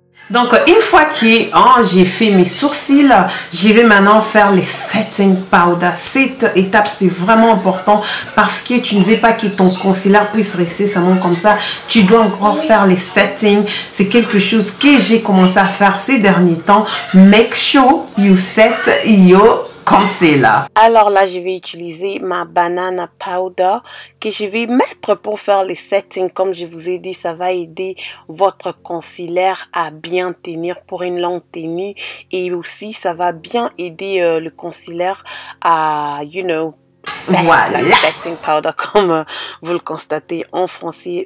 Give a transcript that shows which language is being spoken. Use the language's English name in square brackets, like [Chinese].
[French] Donc, une fois que j'ai fait mes sourcils, je vais maintenant faire les setting powder. Cette étape, c'est vraiment important parce que tu ne veux pas que ton concealer puisse rester seulement comme ça. Tu dois encore faire les settings. C'est quelque chose que j'ai commencé à faire ces derniers temps. [English] Make sure you set your concealer. [French] Alors là, je vais utiliser ma banana powder que je vais mettre pour faire les settings. Comme je vous ai dit, ça va aider votre concealer à bien tenir pour une longue tenue et aussi ça va bien aider le concealer à, voilà, setting powder comme vous le constatez en français.